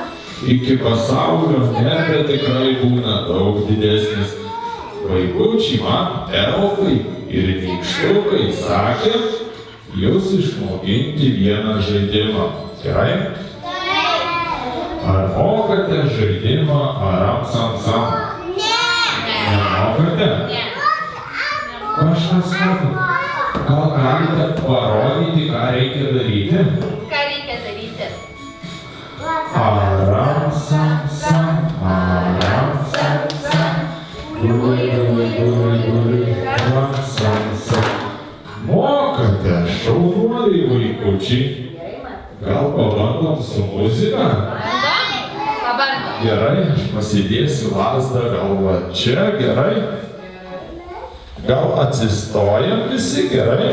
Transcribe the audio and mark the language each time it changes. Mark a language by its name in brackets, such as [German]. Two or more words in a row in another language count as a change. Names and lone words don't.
[Lithuanian] Iki pasaulio, ne, bet tikrai būna daug didesnis. Vaikučiai man elfai ir nykštukai sakė, jūs išmokinti vieną žaidimą. Gerai? Ar mokate žaidimą aram sam sam? Nemokate? Kažkas mokate? Gal galite parodyti, ką reikia daryti? Ką reikia daryti? Aram sam sam, aram sam sam, guli guli guli guli, aram sam sam. Mokate, šaunuoliai vaikučiai. Gal pabandom su muzika? Pabandom. Gerai, aš pasidėsiu lazdą galva čia, gerai. Gal atsistojam visi, gerai?